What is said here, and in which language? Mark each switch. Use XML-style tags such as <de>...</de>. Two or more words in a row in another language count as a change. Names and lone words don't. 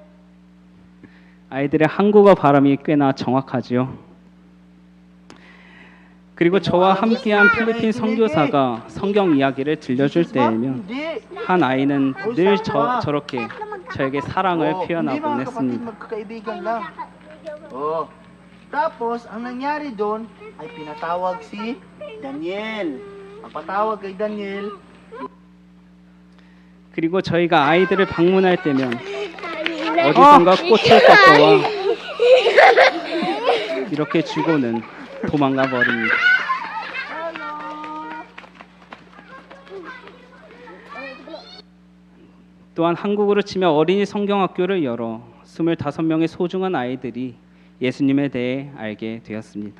<ko>아이들의 한국어 발음이 꽤나 정확하지요. 그리고 저와 함께한 필리핀 선교사가 성경 이야기를 들려줄 때에면 한 아이는 늘 저렇게 저에게 사랑을 표현하곤 했습니다.</ko> <tl>Tapos, ang nangyari doon ay pinatawag si Daniel. Ang patawag kay Daniel.</tl> <ko>그리고 저희가 아이들을 방문할 때면 어디선가 꽃을 꺾어와 이렇게 주고는 도망가 버립니다. 또한 한국으로 치며 어린이 성경학교를 열어 25명의 소중한 아이들이 예수님에 대해 알게 되었습니다.</ko>